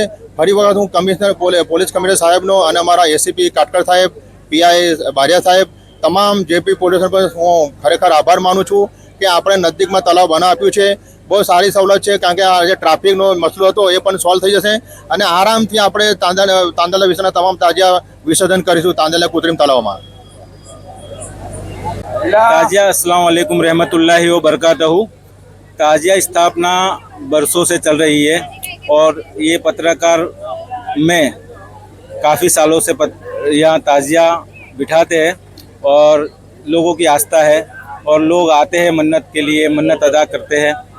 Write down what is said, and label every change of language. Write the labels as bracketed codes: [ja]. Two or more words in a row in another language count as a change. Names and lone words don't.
[gu] ફરી વખત હું [en] commissioner police commissioner [gu] સાહેબનો અને અમારા એસીપી કાટકર સાહેબ, પીઆઈ બારિયા સાહેબ, તમામ જેપી પોલીસ પર હું ખરેખર આભાર માનું છું કે આપણે નજદીકમાં તળાવ બનાવી આપ્યું છે. બહુ સારી સવલત છે, કારણ કે આ જે ટ્રાફિકનો મસલો હતો એ પણ સોલ્વ થઈ જશે અને આરામથી આપણે તાંદલા વિસ્તારના તમામ તાજિયા વિસર્જન કરીશું તાંદલા કૃત્રિમ તળાવમાં. [ar] ताजिया السلام عليكم رحمة الله وبركاته. [hi] ताजिया स्थापना बरसों से चल रही है और ये पत्रकार में काफ़ी सालों से यहाँ ताजिया बिठाते हैं और लोगों की आस्था है और लोग आते हैं मन्नत के लिए, मन्नत अदा करते हैं